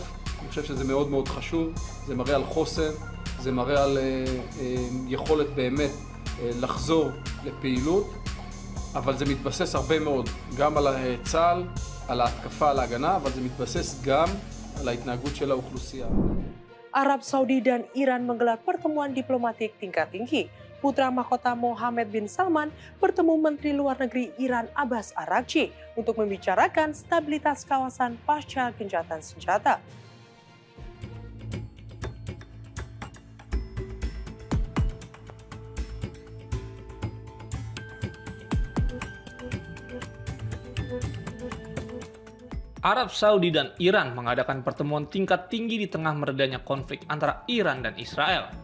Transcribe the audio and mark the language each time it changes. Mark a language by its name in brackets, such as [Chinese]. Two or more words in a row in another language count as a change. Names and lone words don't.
[Hebrew] אני חושב שזה מאוד מאוד חשוב, זה מראה על חוסן, זה מראה על יכולת באמת לחזור לפעילות, אבל זה מתבסס הרבה מאוד גם על צה"ל, על ההתקפה, על ההגנה, אבל זה מתבסס גם על ההתנהגות של האוכלוסייה. [Indonesian] Arab Saudi dan Iran menggelar pertemuan diplomatik tingkat tinggi. Putra mahkota Mohammed bin Salman bertemu Menteri Luar Negeri Iran Abbas Araghchi untuk membicarakan stabilitas kawasan pasca gencatan senjata. Arab Saudi dan Iran mengadakan pertemuan tingkat tinggi di tengah meredanya konflik antara Iran dan Israel.